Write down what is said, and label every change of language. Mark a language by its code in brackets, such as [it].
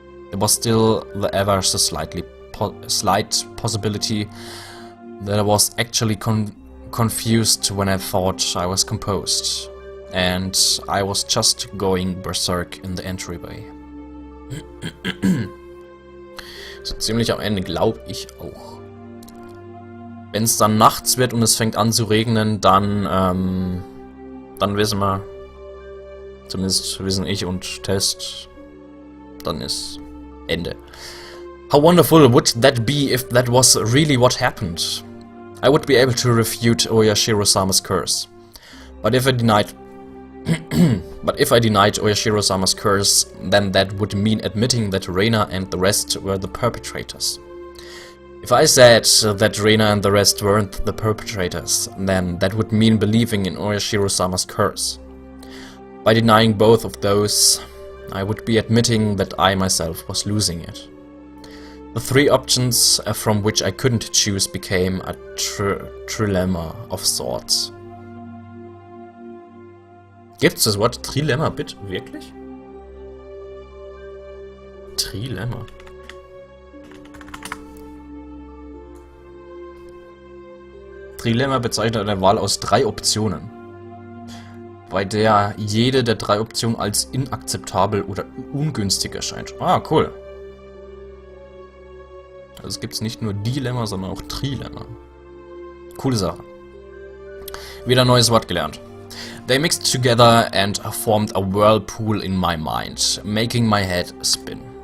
[en] There was still the ever so slight possibility that I was actually confused when I thought I was composed, and I was just going berserk in the entryway. [de] So ziemlich am Ende, glaube ich auch. Wenn es dann nachts wird und es fängt an zu regnen, dann wissen wir, zumindest wissen ich und Test, dann ist Ende. [en] How wonderful would that be if that was really what happened? I would be able to refute Oyashiro-sama's curse. But if I denied Oyashiro-sama's curse, then that would mean admitting that Reina and the rest were the perpetrators. If I said that Reina and the rest weren't the perpetrators, then that would mean believing in Oyashiro-sama's curse. By denying both of those, I would be admitting that I myself was losing it. The three options from which I couldn't choose became a trilemma of sorts. [de] Gibt's das Wort Trilemma bitte wirklich? Trilemma. Trilemma bezeichnet eine Wahl aus 3 Optionen, bei der jede der 3 Optionen als inakzeptabel oder ungünstig erscheint. Ah, cool. Also es gibt nicht nur Dilemma, sondern auch Trilemma. Coole Sache. Wieder ein neues Wort gelernt. [en] They mixed together and formed a whirlpool in my mind, making my head spin.